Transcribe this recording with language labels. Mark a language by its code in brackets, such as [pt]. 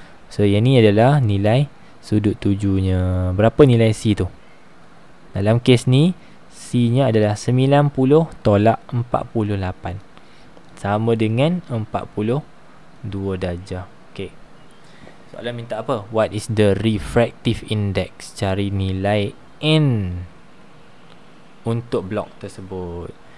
[ms] So yang ni adalah nilai sudut tujunya. Berapa nilai C tu? Dalam kes ni C nya adalah 90 tolak 48, sama dengan 42 darjah. Okey, soalan minta apa? [en] What is the refractive index? [ms] Cari nilai N untuk blok tersebut.